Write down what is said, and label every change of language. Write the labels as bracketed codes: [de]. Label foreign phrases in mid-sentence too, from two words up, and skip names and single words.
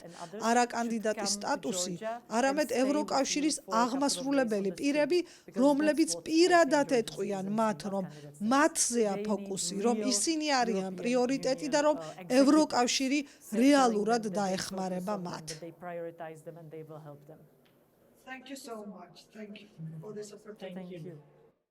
[ka] არა კანდიდატის სტატუსი, არამედ ევროკავშირის აღმასრულებელი პირები, რომლებიც პირადად ეტყვიან მათ, რომ მათზეა ფოკუსი, რომ ისინი არიან პრიორიტეტი და რომ ევროკავშირი რეალურად დაეხმარება მათ. [en] Thank you so much. Thank you for this opportunity. Thank you.